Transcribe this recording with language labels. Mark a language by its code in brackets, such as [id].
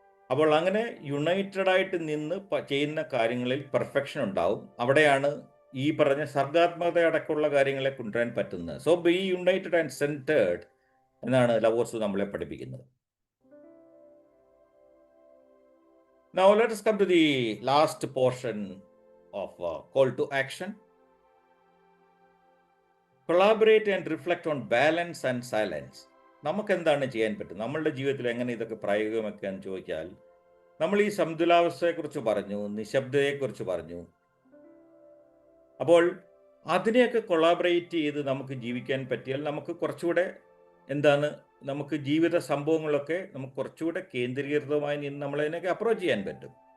[ml] അപ്പോൾ അങ്ങനെ യുണൈറ്റഡ് ആയിട്ട് നിന്ന് ചെയ്യുന്ന കാര്യങ്ങളിൽ പെർഫെക്ഷൻ ഉണ്ടാവും. അവിടെയാണ് ഈ പറഞ്ഞ സർഗാത്മകത അടക്കമുള്ള കാര്യങ്ങളെ കൊണ്ടുവരാൻ പറ്റുന്നത്. [en] so be united and centred [ml] എന്നാണ് ലവോത്സു നമ്മളെ പഠിപ്പിക്കുന്നത്. [en] Now let us come to the last portion of call to action. Collaborate and reflect on balance and silence. [ml] നമുക്ക് എന്താണ് ചെയ്യാൻ പറ്റും? നമ്മളുടെ ജീവിതത്തിൽ എങ്ങനെ ഇതൊക്കെ പ്രായോഗികമാക്കാന്ന് ചോദിച്ചാൽ, നമ്മൾ ഈ സന്തുലാവസ്ഥയെക്കുറിച്ച് പറഞ്ഞു, നിശബ്ദതയെക്കുറിച്ച് പറഞ്ഞു. അപ്പോൾ അതിനെയൊക്കെ കൊളാബറേറ്റ് ചെയ്ത് നമുക്ക് ജീവിക്കാൻ പറ്റിയാൽ നമുക്ക് കുറച്ചുകൂടെ നമുക്ക് ജീവിത സംഭവങ്ങളൊക്കെ നമുക്ക് കുറച്ചുകൂടെ കേന്ദ്രീകൃതമായി നിന്ന് നമ്മളതിനൊക്കെ അപ്രോച്ച് ചെയ്യാൻ പറ്റും.